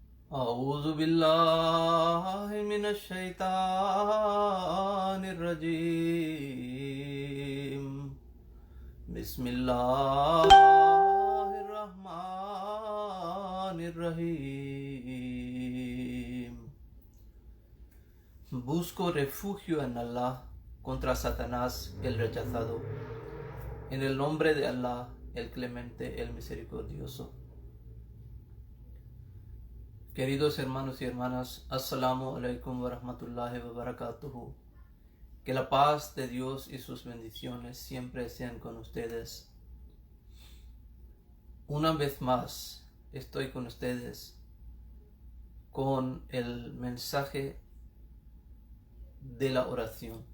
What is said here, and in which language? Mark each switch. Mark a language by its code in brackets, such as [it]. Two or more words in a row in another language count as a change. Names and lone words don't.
[ar] أعوذ بالله من الشيطان الرجيم بسم الله الرحمن الرحيم. [es] Busco refugio en Allah contra Satanás el rechazado, en el nombre de Allah el clemente, el misericordioso. Queridos hermanos y hermanas, [ar] السلام عليكم ورحمة الله وبركاته. [es] Que la paz de Dios y sus bendiciones siempre sean con ustedes. Una vez más estoy con ustedes con el mensaje de la oración.